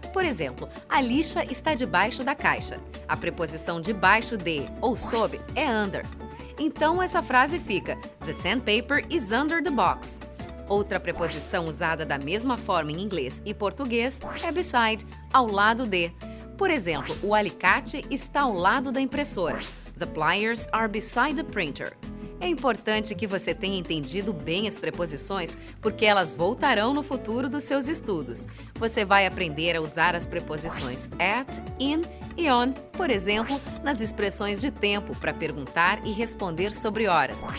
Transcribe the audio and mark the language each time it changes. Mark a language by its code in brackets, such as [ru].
[pt] Por exemplo, a lixa está debaixo da caixa. A preposição debaixo de ou sob é under. Então essa frase fica: [en] The sandpaper is under the box. [pt] Outra preposição usada da mesma forma em inglês e português é beside, ao lado de. Por exemplo, o alicate está ao lado da impressora. [en] The pliers are beside the printer. [pt] É importante que você tenha entendido bem as preposições, porque elas voltarão no futuro dos seus estudos. Você vai aprender a usar as preposições at, in e on, por exemplo, nas expressões de tempo para perguntar e responder sobre horas.